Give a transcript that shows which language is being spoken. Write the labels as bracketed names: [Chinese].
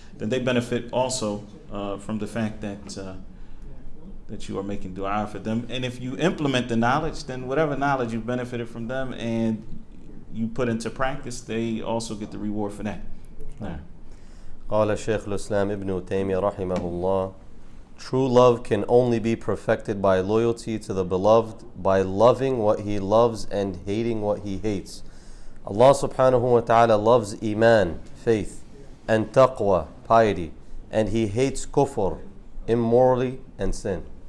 [English] Then they benefit also from the fact that you are making dua for them. And if you implement the knowledge, then whatever knowledge you benefited from them and you put into practice, they also get the reward for that. Yeah. [Arabic] قال شيخ الإسلام ابن تيمية رحمه الله. [English] True love can only be perfected by loyalty to the beloved, by loving what he loves and hating what he hates. Allah subhanahu wa ta'ala loves iman, faith, and taqwa, piety, and he hates kufr, immorality, and sin.